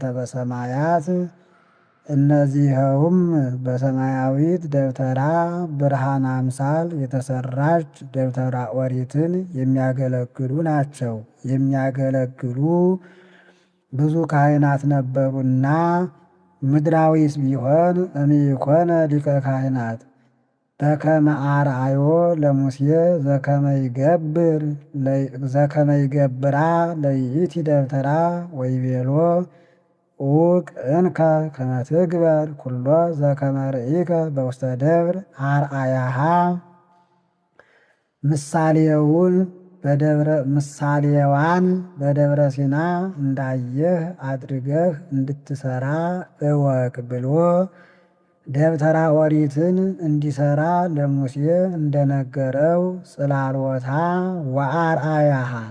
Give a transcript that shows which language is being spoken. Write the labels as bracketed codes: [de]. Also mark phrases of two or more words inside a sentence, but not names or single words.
[am] በሰማያት። እነዚኸውም በሰማያዊት ደብተራ ብርሃን አምሳል የተሰራች ደብተራ ኦሪትን የሚያገለግሉ ናቸው። የሚያገለግሉ ብዙ ካህናት ነበሩና። ምድራዊስ ቢሆን [gez] እምይኮነ ሊቀ ካህናት በከመ አርአዮ ለሙሴ ዘከመ ይገብራ ለይእቲ ደብተራ ወይቤሎ ኡቅ እንከ ከመ ትግበር ኩሎ ዘከመ ርኢከ በውስተ ደብር አርአያሃ። [am] ምሳሌዋን በደብረ ሲና እንዳየህ አድርገህ እንድትሰራ እወቅ ብሎ ደብተራ ኦሪትን እንዲሰራ ለሙሴ እንደነገረው [gez] ጽላሎታ ወአርአያሃ።